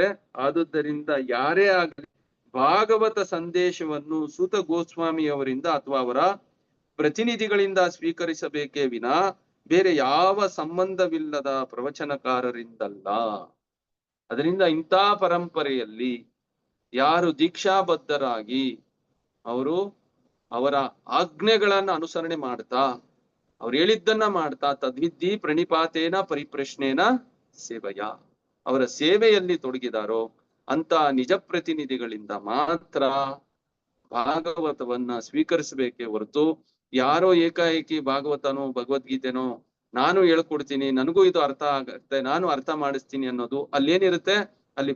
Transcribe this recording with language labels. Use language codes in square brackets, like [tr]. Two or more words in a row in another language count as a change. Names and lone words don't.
[kn] ಆದುದರಿಂದ ಯಾರೇ ಆಗಲಿ ಭಾಗವತ ಸಂದೇಶವನ್ನು ಸೂತ ಗೋಸ್ವಾಮಿಯವರಿಂದ ಅಥವಾ ಅವರ ಪ್ರತಿನಿಧಿಗಳಿಂದ ಸ್ವೀಕರಿಸಬೇಕೇ ವಿನಾ ಬೇರೆ ಯಾವ ಸಂಬಂಧವಿಲ್ಲದ ಪ್ರವಚನಕಾರರಿಂದಲ್ಲ. ಅದರಿಂದ ಇಂಥ ಪರಂಪರೆಯಲ್ಲಿ ಯಾರು ದೀಕ್ಷಾಬದ್ಧರಾಗಿ ಅವರು ಅವರ ಆಜ್ಞೆಗಳನ್ನ ಅನುಸರಣೆ ಮಾಡ್ತಾ, ಅವ್ರು ಹೇಳಿದ್ದನ್ನ ಮಾಡ್ತಾ, [sa] ತದ್ವಿದ್ಧಿ ಪ್ರಣಿಪಾತೇನ ಪರಿಪ್ರಶ್ನೇನ [kn] ಸೇವೆಯ, ಅವರ ಸೇವೆಯಲ್ಲಿ ತೊಡಗಿದಾರೋ ಅಂತ ನಿಜ ಪ್ರತಿನಿಧಿಗಳಿಂದ ಮಾತ್ರ ಭಾಗವತವನ್ನ ಸ್ವೀಕರಿಸಬೇಕೇ ಹೊರತು ಯಾರೋ ಏಕಾಏಕಿ ಭಾಗವತನೋ ಭಗವದ್ಗೀತೆನೋ ನಾನು ಹೇಳ್ಕೊಡ್ತೀನಿ, ನನಗೂ ಇದು ಅರ್ಥ ಆಗತ್ತೆ, ನಾನು ಅರ್ಥ ಮಾಡಿಸ್ತೀನಿ ಅನ್ನೋದು ಅಲ್ಲೇನಿರುತ್ತೆ?